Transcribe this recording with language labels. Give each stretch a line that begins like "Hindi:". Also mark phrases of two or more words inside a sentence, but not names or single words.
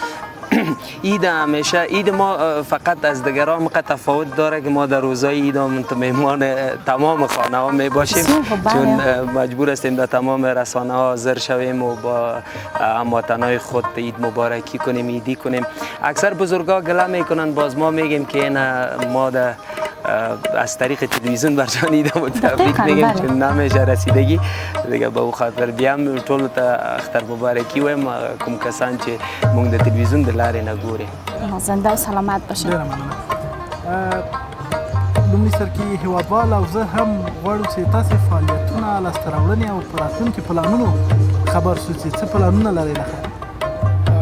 Persian: عید همیشه عید ما فقط از دیگران مقدر تفاوت داره که ما در روزای عید هم مهمان تمام خانه ها می باشیم، چون مجبور هستیم در تمام رسانه ها حاضر شویم و با هموطنای خود عید مبارکی کنیم، عیدی کنیم. اکثر بزرگا گله میکنن، باز ما میگیم که ما از طریق تلویزیون برجان ایدم تبریک میگیم، چون نمیشه رسیدگی دیگه. به او خاطر
Pashto: بیام ټولو ته اختر مبارکی وایم، کوم کسان چې موږ د تلویزیون د لارې نه ګوري.
Persian: زنده او سلامت باشین.
Pashto: ډېره مننه. لومړي سر کې هیوادوال او زه هم غواړو چې تاسې فعالیتونه، لاسته راوړنې او په راتلونکي پلانونو خبر شو چې څه پلانونه لرئ له خیره.